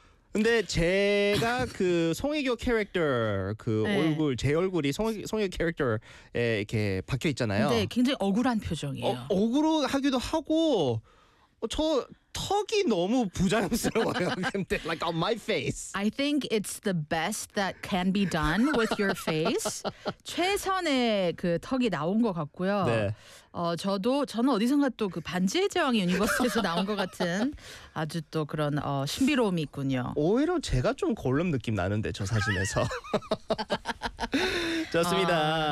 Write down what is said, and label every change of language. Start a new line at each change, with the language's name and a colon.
Korean: 근데 제가 그 송혜교 캐릭터 그 네. 얼굴 제 얼굴이 송혜교 캐릭터에 이렇게 박혀 있잖아요. 네, 굉장히 억울한 표정이에요. 억울하기도 하고 저 턱이 너무 부자연스러워요.
English: 근데 like on my face. I think it's the best that can be done with your face.
Korean: 최선의 그 턱이 나온 것 같고요. 네. 저는 어디선가 또 그 반지의 제왕 유니버스에서 나온 것 같은 아주 또 그런 신비로움이 있군요. 오히려 제가 좀 골룸 느낌 나는데 저 사진에서. 좋습니다.